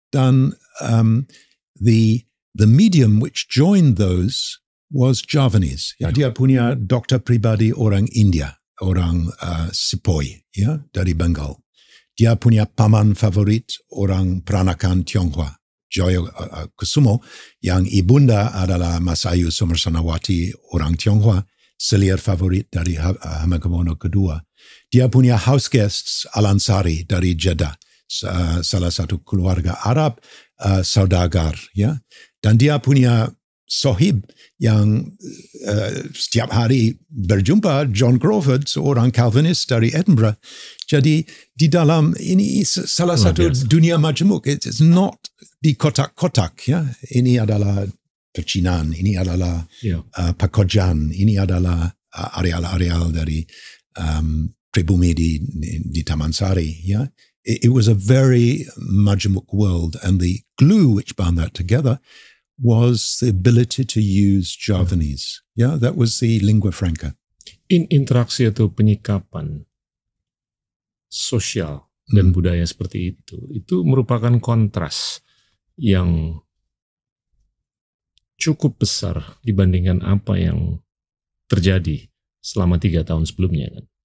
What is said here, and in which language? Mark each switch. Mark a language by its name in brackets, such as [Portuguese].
[Indonesian] Dan [English] the medium which joined those was Javanese. [Indonesian] Dia punya dokter pribadi orang India, orang Sepoy, dari Bengal. Dia punya paman favorit orang peranakan Tionghoa, Joyo Kusumo, yang ibunda adalah Masayu Somersanawati, orang Tionghoa, selir favorit dari Hamengkubuwono II. Dia punya [English] house guests [Indonesian] Al-Ansari dari Jeddah, salah satu keluarga Arab, saudagar, dan dia punya sohib yang setiap hari berjumpa, John Crawford, seorang Calvinist dari Edinburgh. Jadi di dalam ini salah satu dunia majemuk. [English] It's not [Indonesian] di kotak-kotak. Ini adalah pecinan, ini adalah pekojan, ini adalah areal-areal dari pribumi di Taman Sari. [English] It was a very majemuk world, and the glue which bound that together was the ability to use Javanese. That was the lingua franca. [Indonesian] Interaksi atau penyikapan sosial dan budaya seperti itu merupakan kontras yang cukup besar dibandingkan apa yang terjadi selama 3 tahun sebelumnya kan.